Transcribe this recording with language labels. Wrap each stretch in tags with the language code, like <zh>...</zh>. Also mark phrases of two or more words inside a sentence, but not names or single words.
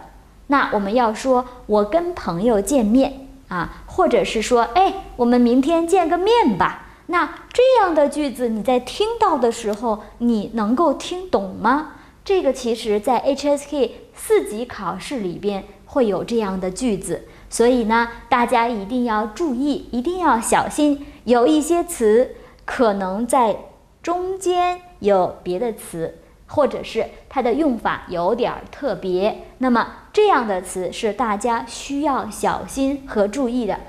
<zh>那我們要說我跟朋友見面啊，或者是說我們明天見個面吧。那這樣的句子你在聽到的時候，你能夠聽懂嗎？這個其實在 HSK 4級考試裡邊會有這樣的句子，所以呢大家一定要注意，一定要小心，有一些詞可能在中間有別的詞，或者是它的用法有點特別，那麼這樣的詞是大家需要小心和注意的。</zh>